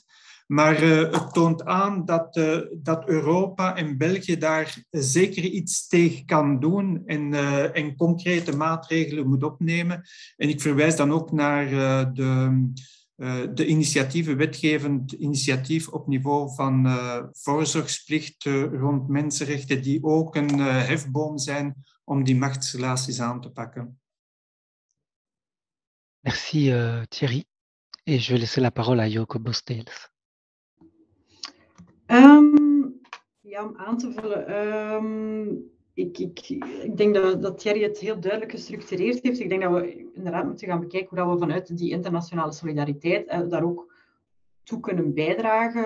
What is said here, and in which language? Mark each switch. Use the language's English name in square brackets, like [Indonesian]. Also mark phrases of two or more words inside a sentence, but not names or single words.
[Dutch] Maar het toont aan dat Europa en België daar zeker iets tegen kan doen en concrete maatregelen moet opnemen. En ik verwijs dan ook naar de initiatieven, wetgevend initiatief op niveau van voorzorgsplicht rond mensenrechten, die ook een hefboom zijn om die machtsrelaties aan te pakken. [French] Merci Thierry. Et je vais laisser la parole à Joko Bosteels. [Dutch] Ja, om aan te vullen. Ik denk dat Thierry het heel duidelijk gestructureerd heeft. Ik denk dat we inderdaad moeten gaan bekijken hoe we vanuit die internationale solidariteit daar ook toe kunnen bijdragen.